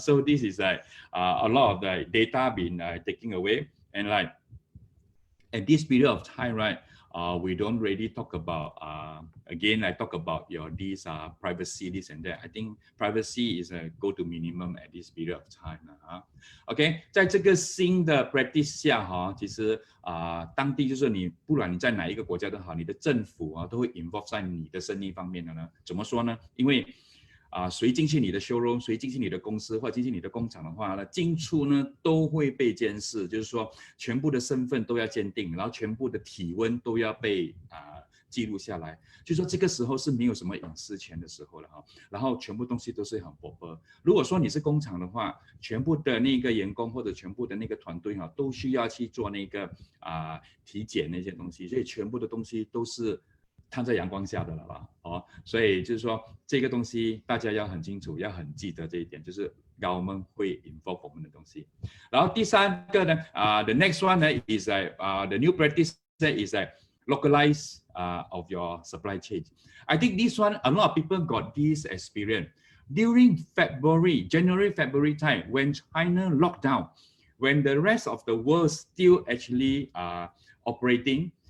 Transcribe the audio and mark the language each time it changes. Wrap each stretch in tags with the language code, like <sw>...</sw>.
<en>So this is a lot of the data being taken away, and like at this period of time, right? We don't really talk about again. I talk about these privacy, this and that. I think privacy is a go to minimum at this period of time.</en> <zh>OK， 在这个新的 practice 下其实当地就是你不管你在哪一个国家都好，你的政府都会 involve 在你的生意方面的呢。怎么说呢？因为谁进去你的 showroom， 谁进去你的公司或者进去你的工厂的话呢，进出呢都会被监视，就是说全部的身份都要鉴定，然后全部的体温都要被记录下来。就是说这个时候是没有什么隐私权的时候了然后全部东西都是很 proper。如果说你是工厂的话，全部的那个员工或者全部的那个团队都需要去做那个体检那些东西，所以全部的东西都是摊在阳光下的了吧，所以就是说这个东西大家要很清楚，要很记得这一点，就是government会 involve 我们的东西。</zh> <en>然后第三个呢 the next one 呢 is the new practice is localize of your supply chain. I think this one a lot of people got this experience during January, February time when China locked down, when the rest of the world still actually operating.</en>